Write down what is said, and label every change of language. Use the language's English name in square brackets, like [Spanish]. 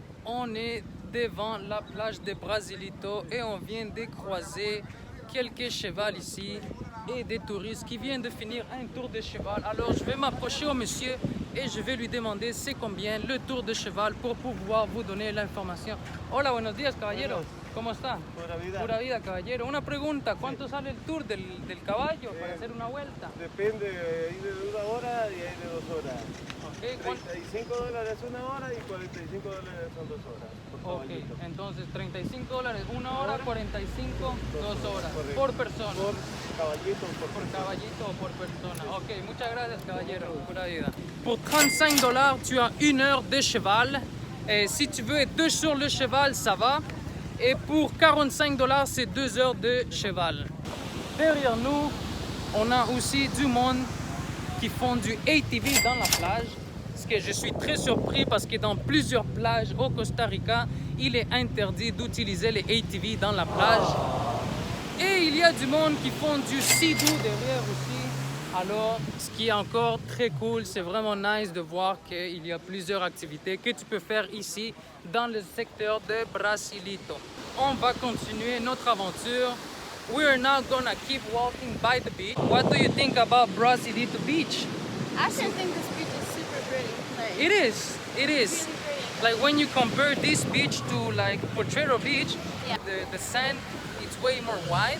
[French] On est devant la plage de Brasilito et on vient de croiser quelques chevals ici et des touristes qui viennent de finir un tour de cheval. Alors je vais m'approcher au monsieur et je vais lui demander c'est combien le tour de cheval pour pouvoir vous donner l'information. [Spanish] Hola, buenos días, caballeros. ¿Cómo está? Pura vida. Pura vida, caballero. Una pregunta, ¿cuánto sale el tour del caballo para hacer una vuelta? Depende, hay de 1 hora y hay de 2 horas. Ok, $35 1 hora y $45 son 2 horas. Por ok, caballito. entonces $35, 1 hora, 45, 2 horas. Correcto. Por persona. Por caballito, por Por persona. caballito o por persona. Ok, muchas gracias, caballero. Pura vida. [French] Pour $35, tu as 1 heure de cheval. Et si tu veux être 2 sur le cheval, ça va. Et pour $45, c'est 2 heures de cheval. Derrière nous, on a aussi du monde qui font du ATV dans la plage. Ce que je suis très surpris parce que dans plusieurs plages au Costa Rica, il est interdit d'utiliser les ATV dans la plage. Et il y a du monde qui font du sea-doo derrière aussi. Alors, ce qui est encore très cool, c'est vraiment nice de voir qu'il y a plusieurs activités que tu peux faire ici dans le secteur de Brasilito. On va continuer notre aventure. [English] We are now gonna keep walking by the beach. What do you think about Brasilito Beach? I actually think this beach is super pretty. Like, It is. It is. really pretty. Like when you compare this beach to like Potrero Beach, Yeah. the sand it's way more wide.